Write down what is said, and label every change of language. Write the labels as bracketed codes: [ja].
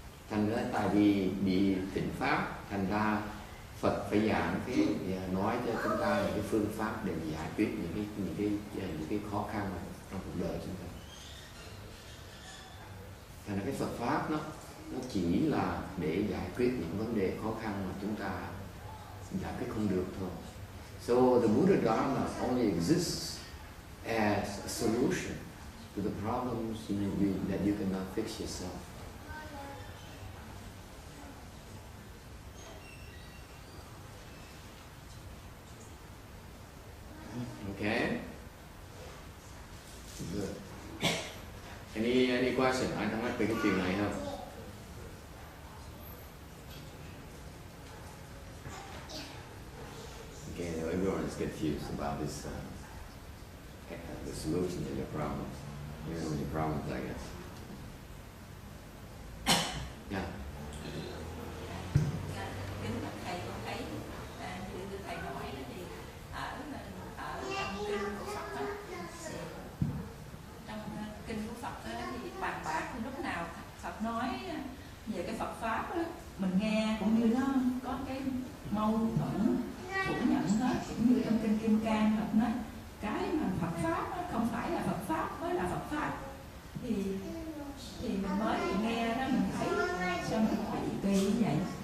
[vi] Thành ra tại vì bị tịnh pháp, thành ra Phật phải giảng nói cho chúng ta những cái phương pháp để giải quyết những cái khó khăn trong cuộc đời chúng ta. Thành ra cái Phật pháp nó chỉ là để giải quyết những vấn đề khó khăn mà chúng ta giải quyết không được thôi. [en] So the Buddha Dharma only exists as a solution to the problems that you cannot fix yourself. Okay. Good. Any question? [vi] Ai thắc mắc về cái chuyện này không? [en] Okay, everyone is confused about this, the solution to your problems. You know your problems, I guess. Yeah. [vi] Kính bạch thầy, con thấy như thầy nói thì ở trong kinh của Phật đó, trong kinh của Phật đó thì bàn bạc thì lúc nào Phật nói về cái Phật pháp đó, mình nghe cũng như nó có cái mâu thuẫn phủ nhận hết, cũng như trong kinh Kim Cang Phật nói cái mà Phật pháp đó, không phải là Phật pháp mới là Phật pháp, thì mình mới nghe đó mình thấy sao mình phải kỳ như vậy.